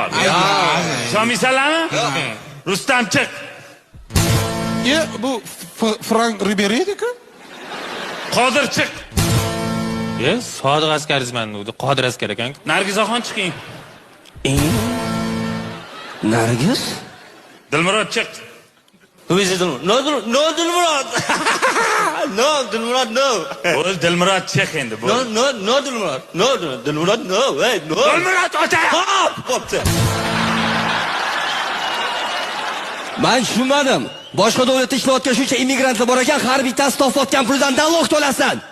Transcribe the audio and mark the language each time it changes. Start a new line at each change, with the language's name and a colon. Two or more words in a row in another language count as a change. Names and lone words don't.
Uzbek: Ishonmaysanlarmi? Rustam chiq. Bu Frank Ribery'diki? Qodir chiq. Sodiq askarizman, Qodir askar ekan. Nargizaxon chiqing. Nargiz? Dilmurod chiq.
English: Who is it? No, Dilmurod. No, Dilmurod, no.
Uzbek: Bo'l Dilmurod chiq endi, bo'l.
English: No, Dilmurod. No, Dilmurod, no. Hey, no.
Uzbek: Dilmurod ota. Bo'pti. Men tushunmadim. Boshqa davlatda ishlayotgan shuncha immigrantlar bor ekan, har bittasi topayotgan puldan dalog to'lasan.